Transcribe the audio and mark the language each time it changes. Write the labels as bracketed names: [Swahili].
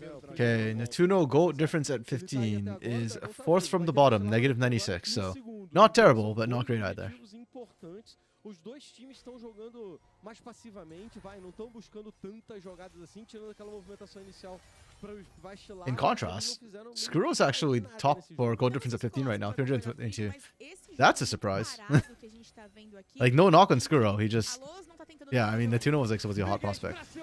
[English] Okay, Netuno gold difference at 15 is 4th from the bottom, -96. So, not terrible, but not great either. [Portuguese] Os dois times estão jogando mais passivamente, não estão buscando tantas jogadas assim, tirando aquela movimentação inicial para vacilar. [English] In contrast, Skuro's actually top for gold difference at 15 right now, 322. That's a surprise. Like, no knock on Skuro, he just... Yeah, I mean, Netuno was like supposed to be a hot prospect.